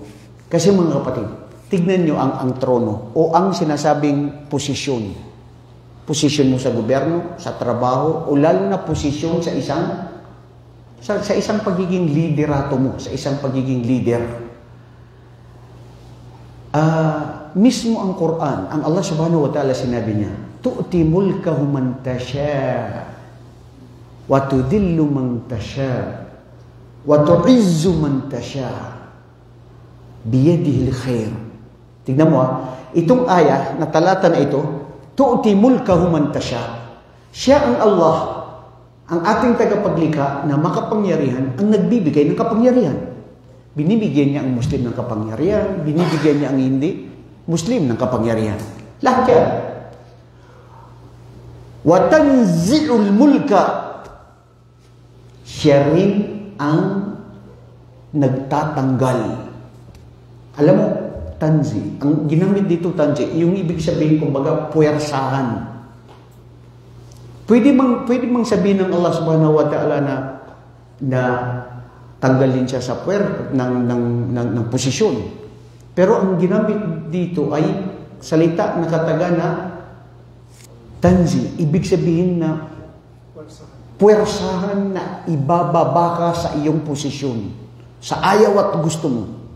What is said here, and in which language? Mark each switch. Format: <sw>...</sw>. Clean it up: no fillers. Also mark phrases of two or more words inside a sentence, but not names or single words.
<tl>Kasi mga kapatid, tignan niyo ang trono o ang sinasabing posisyon. Posisyon mo sa gobyerno, sa trabaho, o lalo na posisyon sa isang pagiging liderato mo, sa isang pagiging leader. Mismo ang Quran, ang Allah</tl> <ar>سبحانه وتعالى</ar> <tl>sinabi niya,</tl> <ar>تؤتي ملكه من تشاء وتذل من تشاء وتعز من تشاء بيده الخير.</ar> <tl>Tignan mo itong aya na talata na ito,</tl> <ar>تؤتي ملكه من تشاء.</ar> <tl>Siya ang Allah, ang ating tagapaglikha na makapangyarihan, ang nagbibigay ng kapangyarihan. Binibigyan niya ang Muslim ng kapangyarihan, binibigyan niya ang hindi Muslim ng kapangyarihan. Lahat yan.</tl> <ar>وتنزع الملك.</ar> <tl>Siya rin ang nagtatanggal. Alam mo, tanzi. Ang ginamit dito tanzi, yung ibig sabihin kumbaga puwersahan. Pwede mang sabihin ng Allah</tl> <ar>سبحانه وتعالى</ar> <tl>na tanggalin siya sa puwer ng posisyon. Pero ang ginamit dito ay salita na kataga na tanzi. Ibig sabihin na Puwersahan na ibababa ka sa iyong posisyon, sa ayaw at gusto mo.</tl>